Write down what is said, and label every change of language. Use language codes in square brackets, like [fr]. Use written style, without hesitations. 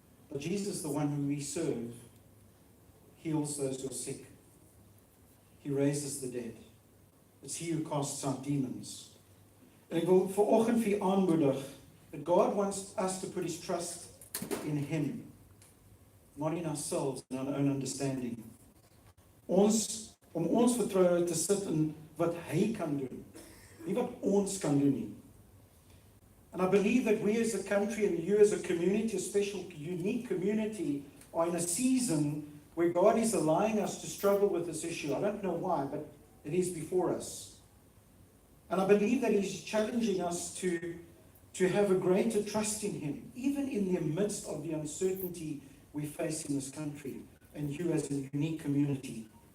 [en] But Jesus, the one who we serve, heals those who are sick. He raises the dead. It's He who casts out demons. [af] En ek wil vanoggend vir u aanmoedig [en] that God wants us to put His trust in Him, not in ourselves and our own understanding. [af] Om ons vertroue te sit in wat Hy kan doen, nie wat ons kan doen nie. [en] And I believe that we as a country and you as a community, a special, unique community, are in a season where God is allowing us to struggle with this issue. I don't know why, but it is before us. And I believe that He's challenging us to have a greater trust in Him, even in the midst of the uncertainty we face in this country, and you as a unique community.